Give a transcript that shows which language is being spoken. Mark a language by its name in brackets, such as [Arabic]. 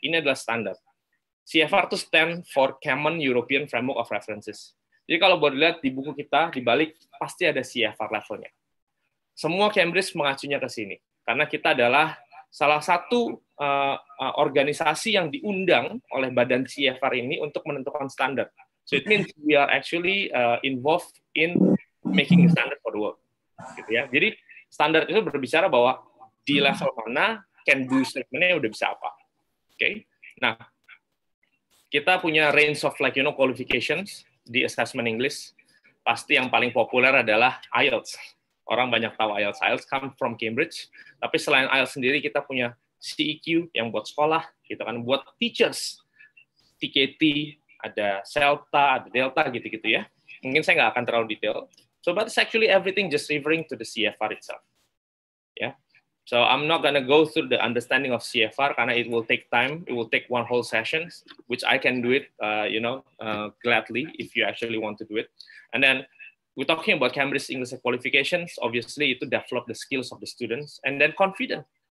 [Indonesian] Ini adalah standar. [English] CFR itu stand for Common European Framework of References. [Indonesian] Jadi kalau boleh lihat di buku kita, di balik pasti ada CFR levelnya. Semua Cambridge mengacunya ke sini. Karena kita adalah salah satu organisasi yang diundang oleh badan CFR ini untuk menentukan standar. [English] So it means we are actually involved in making a standard for the world. [Indonesian] Gitu ya. Jadi standar itu berbicara bahwa di level mana can do statement-nya udah bisa apa. Oke. Nah, kita punya range of qualifications di assessment English. Pasti yang paling populer adalah IELTS. Orang banyak tahu IELTS. [English] IELTS come from Cambridge. [Indonesian] Tapi selain IELTS sendiri kita punya CEQ yang buat sekolah, gitu kan, buat teachers. TKT, ada CELTA, ada Delta gitu-gitu ya. Mungkin saya nggak akan terlalu detail. [English] So, but it's actually everything just referring to the CFR itself. Yeah. So I'm not gonna go through the understanding of CFR [Indonesian] karena [English] it will take time. It will take one whole session, which I can do it, gladly if you actually want to do it. And then we're talking about Cambridge English qualifications. Obviously, [Indonesian] itu [English] develop the skills of the students and then confident.